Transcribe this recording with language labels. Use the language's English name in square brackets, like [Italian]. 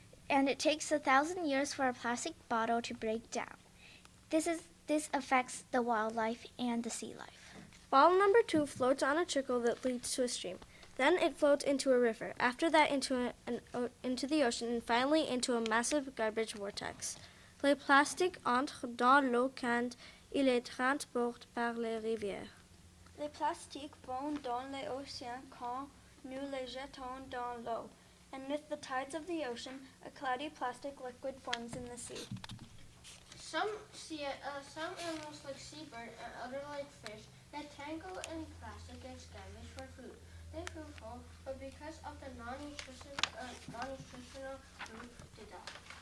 [English] And it takes 1,000 years for a plastic bottle to break down. This affects the wildlife and the sea life. Bottle number 2 floats on a trickle that leads to a stream. Then it floats into a river. After that, into the ocean, and finally into a massive garbage vortex. [French] Les plastiques entrent dans l'eau quand il est transporté par les rivières. Les plastiques vont dans l'océan quand nous les jetons dans l'eau. [English] And with the tides of the ocean, a cloudy plastic liquid forms in the sea. Some animals like seabird and other like fish that tangle in plastic get scavenged for food. They feel full, but because of the non-nutritional food, they die.